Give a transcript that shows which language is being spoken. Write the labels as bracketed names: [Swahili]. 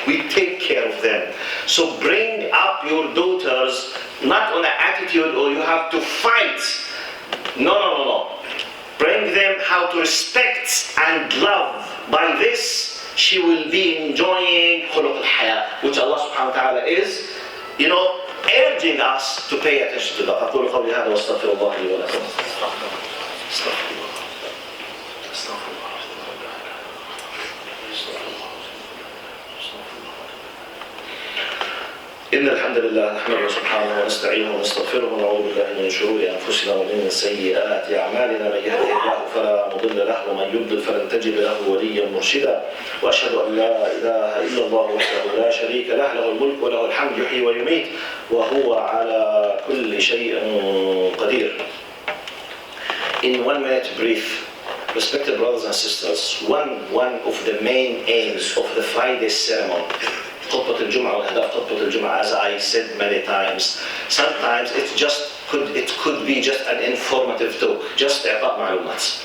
[English] We take care of them. So bring up your daughters not on an attitude or you have to fight. No. Bring them how to respect and love. By this, she will be enjoying خلق الحياء, which Allah subhanahu wa ta'ala is, urging us to pay attention to that. [Arabic] أقول قولي هذا واستغفر الله لي ولكم. إن الحمد لله نحمده سبحانه ونستعينه ونستغفره ونعوذ بالله من شرور أنفسنا ومن سيئات أعمالنا. من يهده الله فلا مضل له ومن يضلل فلن تجد له وليا مرشدا. وأشهد أن لا إله إلا الله وحده لا شريك له له الملك وله الحمد يحيي ويميت وهو على كل شيء قدير. [English] In 1 minute brief, respected brothers and sisters, one of the main aims of the Friday sermon, [Arabic] خطبة الجمعة وأهداف خطبة الجمعة, [English] as I said many times, sometimes it could be just an informative talk, just [Arabic] إعطاء معلومات.